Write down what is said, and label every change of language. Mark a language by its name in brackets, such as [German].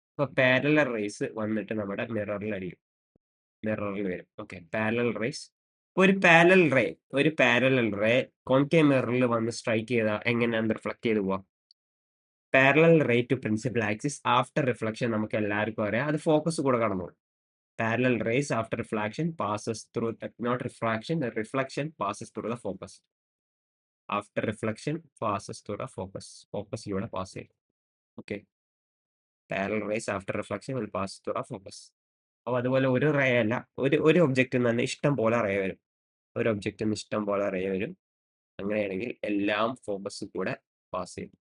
[Malayalam] അപ്പൊ parallel raise വന്നിട്ട് നമ്മുടെ മിററിൽ വരും. Okay, parallel raise. ഒരു പാരലൽ റേ കോൺകേവ് മിററിൽ വന്ന് സ്ട്രൈക്ക് ചെയ്താൽ എങ്ങനെയാണ് റിഫ്ലക്ട് ചെയ്ത് പോവാം. [English] parallel ray to principal axis after reflection [Malayalam] നമുക്ക് എല്ലാവർക്കും അറിയാം, അത് ഫോക്കസ് കൂടെ കടന്നു. [English] Parallel rays after reflection passes through not refraction, the reflection passes through the focus. After reflection passes through the focus. Focus [Malayalam] ഇവിടെ പാസ് ചെയ്യും. [English] Okay, parallel rays after reflection will pass through the focus. [Malayalam] അപ്പോൾ അതുപോലെ ഒരു ray അല്ല, ഒരു ഒബ്ജക്റ്റിൽ നിന്ന് തന്നെ ഇഷ്ടം പോലെ റേ വരും. ഒരു ഒബ്ജക്റ്റിൽ നിന്ന് ഇഷ്ടം പോലെ റേ വരും. അങ്ങനെയാണെങ്കിൽ എല്ലാം ഫോക്കസ് കൂടെ പാസ് ചെയ്യും.